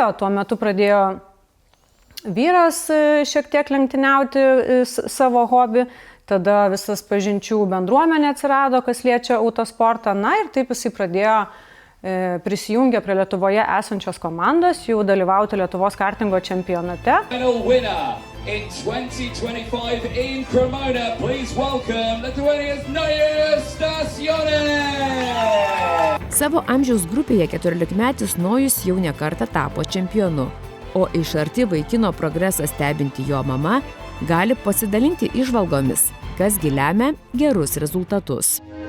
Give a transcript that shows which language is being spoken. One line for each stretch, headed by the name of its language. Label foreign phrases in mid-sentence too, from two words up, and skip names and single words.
Lithuanian: Tuo metu pradėjo vyras šiek tiek lenktyniauti savo hobį, tada visas pažinčių bendruomenė atsirado, kas liečia autosportą. Na ir taip jisai pradėjo prisijungę prie Lietuvoje esančios komandos, jau dalyvauti Lietuvos kartingo čempionate.
English: In 2025 in Cremona, please welcome Lithuania's Nojus Stasionis!
Lithuanian: Savo amžiaus grupėje 14-metis Nojus jau ne kartą tapo čempionu, o iš arti vaikino progresą stebinti jo mama gali pasidalinti įžvalgomis, kas gi lemia gerus rezultatus.